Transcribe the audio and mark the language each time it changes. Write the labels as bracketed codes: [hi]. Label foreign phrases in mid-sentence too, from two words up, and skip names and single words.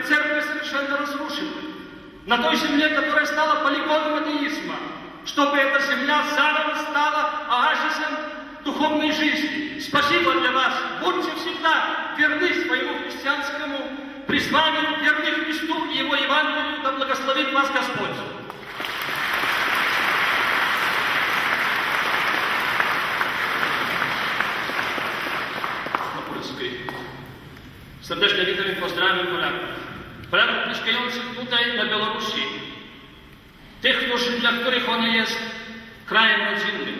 [ru] Церковь совершенно разрушена. На той земле, которая стала полигоном атеизма. Чтобы эта земля заново стала оазисом духовной жизни. Спасибо для вас. Будьте всегда верны своему христианскому призванию, верны Христу и Его Евангелию. Да благословит вас Господь. [pl] Serdecznie witam i pozdrawiam Polaków. Polaków mieszkających tutaj na Białorusi. Tych, dla których on jest krajem rodzinnym.